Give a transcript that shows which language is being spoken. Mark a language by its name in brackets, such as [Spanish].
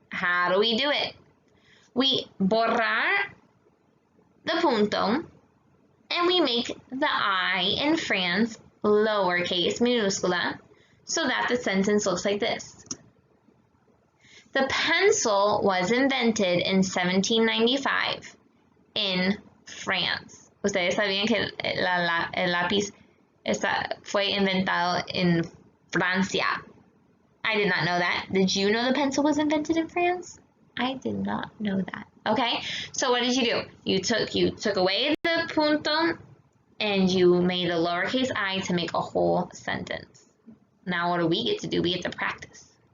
[English] How do we do it? We borrar the punto, and we make the I in France lowercase, minuscula, so that the sentence looks like this. The pencil was invented in 1795 in France. [Spanish] Ustedes sabían que el lápiz fue inventado en Francia. [English] I did not know that. Did you know the pencil was invented in France? I did not know that. Okay, so what did you do? You took away the punto and you made a lowercase I to make a whole sentence. Now what do we get to do? We get to practice.